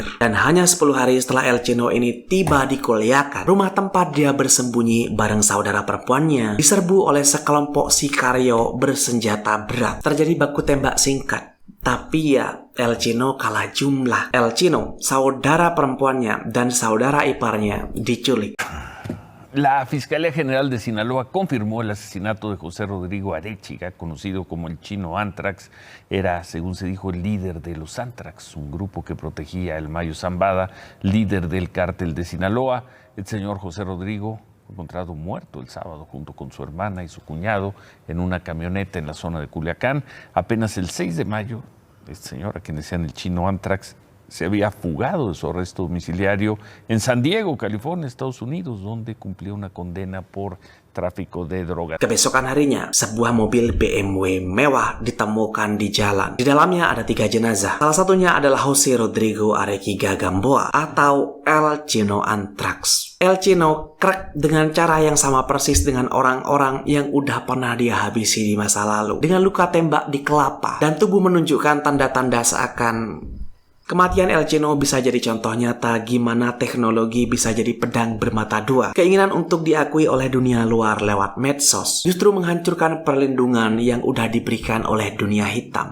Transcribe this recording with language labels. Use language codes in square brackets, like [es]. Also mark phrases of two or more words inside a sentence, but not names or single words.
[id] Dan hanya 10 hari setelah El Chino ini tiba di Culiacan, rumah tempat dia bersembunyi bareng saudara perempuannya diserbu oleh sekelompok sicario bersenjata berat. Terjadi baku tembak singkat. Tapi ya, El Chino kalah jumlah. El Chino, saudara perempuannya dan saudara iparnya diculik. [es] La Fiscalía General de Sinaloa confirmó el asesinato de José Rodrigo Arechiga, conocido como el Chino Anthrax. Era, según se dijo, el líder de los Anthrax, un grupo que protegía a El Mayo Zambada, líder del cártel de Sinaloa. El señor José Rodrigo fue encontrado muerto el sábado junto con su hermana y su cuñado en una camioneta en la zona de Culiacán. Apenas el 6 de mayo, este señor, a quien decían el Chino Anthrax, se había fugado de su arresto domiciliario en San Diego, California, Estados Unidos, donde cumplió una condena por tráfico de droga. [id] Kebesokan harinya, sebuah mobil BMW mewah ditemukan di jalan. Di dalamnya ada 3 jenazah. Salah satunya adalah Jose Rodrigo Arequiga Gamboa atau El Chino Anthrax. El Chino crack dengan cara yang sama persis dengan orang-orang yang udah pernah dia habisi di masa lalu. Dengan luka tembak di kelapa dan tubuh menunjukkan tanda-tanda seakan kematian El Chino bisa jadi contoh nyata gimana teknologi bisa jadi pedang bermata dua. Keinginan untuk diakui oleh dunia luar lewat medsos justru menghancurkan perlindungan yang udah diberikan oleh dunia hitam.